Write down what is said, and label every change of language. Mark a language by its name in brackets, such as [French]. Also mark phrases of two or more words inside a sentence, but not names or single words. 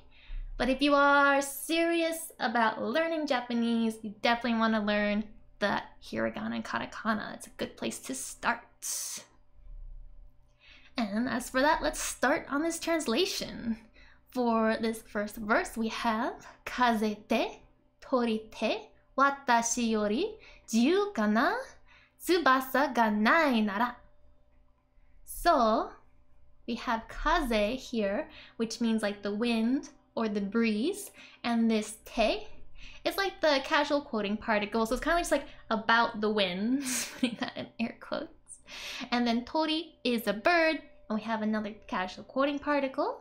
[English] But if you are serious about learning Japanese, you definitely want to learn the hiragana and katakana. It's a good place to start. And as for that, let's start on this translation. For this first verse, we have [Japanese] 風て鳥て私より自由かな翼がないなら. [English] So we have kaze here, which means like the wind or the breeze, and this te is like the casual quoting particle, so it's kind of just like about the wind, putting that in air quotes. And then tori is a bird, and we have another casual quoting particle.